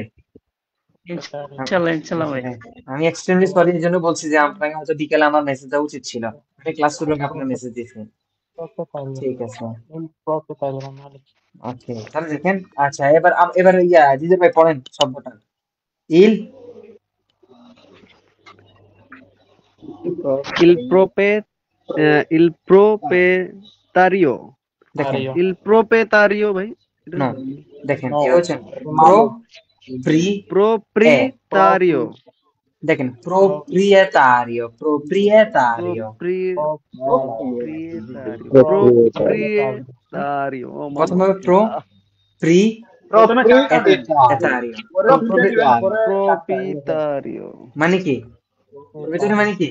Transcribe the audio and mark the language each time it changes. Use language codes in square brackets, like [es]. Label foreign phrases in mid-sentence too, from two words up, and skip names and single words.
[bn] ইনশাল্লাহ ভাই। হ্যাঁ, আমি এক্সট্রিমলি সরি এর জন্য বলছি যে আপনাকে হয়তো বিকেলে আমার মেসেজ দেওয়া উচিত ছিল আমি ক্লাস শুরু হলে আপনার মেসেজ দিয়েছি ঠিক আছে ওকে তাহলে দেখেন আচ্ছা এবার ইয়া দিদি ভাই পড়েন শব্দটা ইল [it] il proprietario [bn] দেখেন [it] il proprietario ভাই [bn] নো দেখেন কি হচ্ছে প্রো প্রি [it] proprietario [bn] দেখেন proprietario [it] proprietario [bn] প্রথমে প্রো প্রি proprietario মানে কি প্রোপ্রিয়েটারি মানে কি